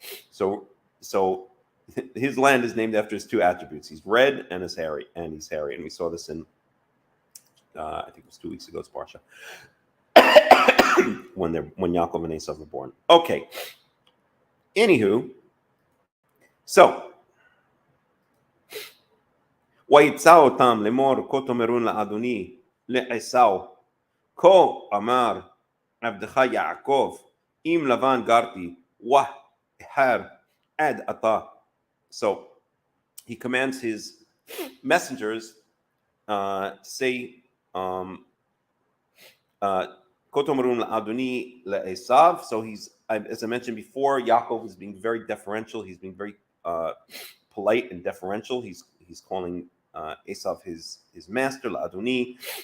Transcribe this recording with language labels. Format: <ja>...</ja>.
<en>So his land is named after his two attributes. He's red and he's hairy, and we saw this in I think it was 2 weeks ago's Parsha, when Yaakov and Esau were born. Okay. Anywho, so</en> <he>ויצא אותם לאמור כה תאמרון לאדוני לעשו כה אמר עבדך יעקב עם לבן גרתי והר עד עתה.</he> <en>So he commands his messengers to say</en> <he>כה תאמרון לאדוני לעשו.</he> <en>So he's, as I mentioned before, Yaakov is being very deferential. He's being very polite and deferential. He's calling Esau his master, La'adoni.</en>